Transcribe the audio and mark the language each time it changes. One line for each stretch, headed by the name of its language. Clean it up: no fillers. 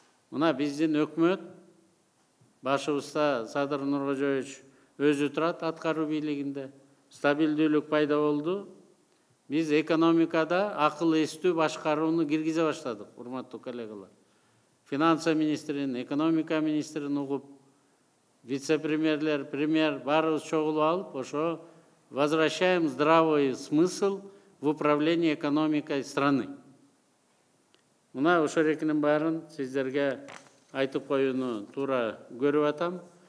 Kyrgyz: Мына биздин өкмөт башыбызда Садыр Нуркожоевич өзү турат аткаруу бийлигинде. Стабилдүүлүк пайда болду. Биз экономикада акыл эстүү башкарууну киргизе баштадык, урматтуу коллегалар. Финансы министрин, экономика министрин угуп, вице-премьерлер, премьер баарыбыз чогулуп алып, ошо
Russian: возвращаем здравый смысл в управлении экономикой страны.
Kyrgyz: Мына ошол экинин баарын сиздерге айтып коюуну туура көрүп атам.